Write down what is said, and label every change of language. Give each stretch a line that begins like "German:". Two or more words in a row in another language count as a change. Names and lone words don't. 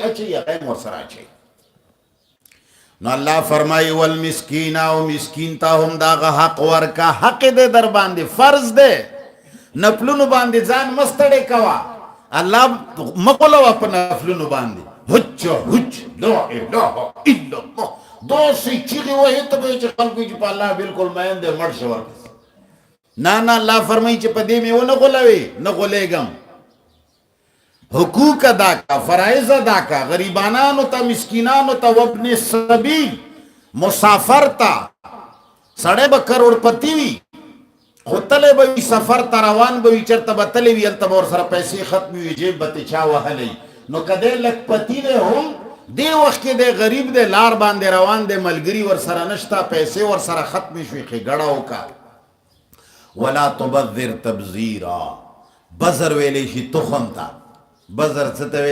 Pashto: اچوي هغه یې ورسره اچوي نو الله فرمایي والمسکین او مسکین ته هم دغه حق ورکه حق دی در باندې فرض دی نفلونو باندې ځان مه ستړی کوه الله مه غولوه په نفلونو باندې هچ هچ
Arabic: لا اله الا الله
Pashto: داسې چیغې وهې ته به یې چې خلکو چې په الله بلکل مین دی مړ شه ورپسې نه نه الله فرمایي چې په دې مې ونه غولوي نه غولیږم حقوق ادا کا فرائض ادا کا غریبانانو ته مسکینانو ته وابن سبیل مسافر ته سړی به کروڑپتی وي خو تلی به وي سفر ته روان به وي چېرته به تلی وي هلته به ورسره پیسې ختمې وي جیب به ترې چا وهلی نو که دی لکپتي دی هم دې وخت کې دی غریب دی لار باندې روان دی ملګري ورسره نشته پیسې ورسره ختمې شوې ښېګړه وکړه
Arabic: ولا تبذر تبذیرا
Pashto: بذر ویلی شي تخم ته بذر څه ته